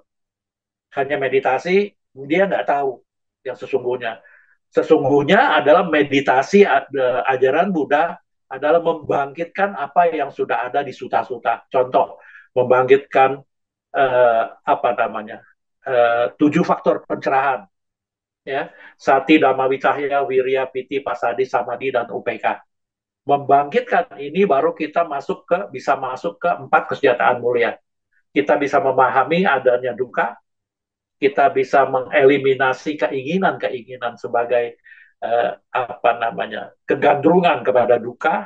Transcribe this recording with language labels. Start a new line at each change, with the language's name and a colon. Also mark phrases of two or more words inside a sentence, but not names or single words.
Indonesian: Hanya meditasi, dia nggak tahu yang sesungguhnya. Sesungguhnya adalah meditasi ajaran Buddha adalah membangkitkan apa yang sudah ada di suta-suta. Contoh, membangkitkan apa namanya 7 faktor pencerahan, ya,
Pali: sati, dhamma wicahya, wirya, piti, pasadi, samadhi,
Indonesian: dan upeka. Membangkitkan ini baru kita bisa masuk ke 4 kesejahteraan mulia. Kita bisa memahami adanya duka, kita bisa mengeliminasi keinginan-keinginan sebagai apa namanya kegandrungan kepada duka.